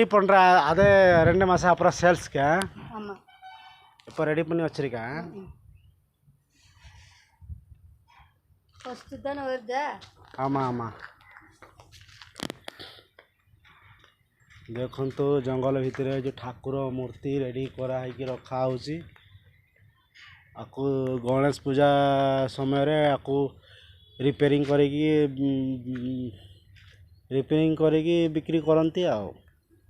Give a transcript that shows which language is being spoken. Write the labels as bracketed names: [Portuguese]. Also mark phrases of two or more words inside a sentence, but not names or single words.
[Tamil] பண்ணுற அது 2 மாதம் அப்புறம் சேல்ஸ்க்கு இப்போ ரெடி பண்ணி வச்சுருக்கேன்। ஃபஸ்ட்டு தானே வருது ஆமாம் [Odia] ଦେଖନ୍ତୁ ଜଙ୍ଗଲ ଭିତରେ जो ଠାକୁର ମୂର୍ତ୍ତି ରେଡ଼ି କରାହେଇକି ରଖା ହେଉଛି ଆକୁ ଗଣେଶ ପୂଜା ସମୟରେ ଆକୁ ରିପେୟାରିଂ କରିକି ବିକ୍ରି କରନ୍ତି ଆଉ।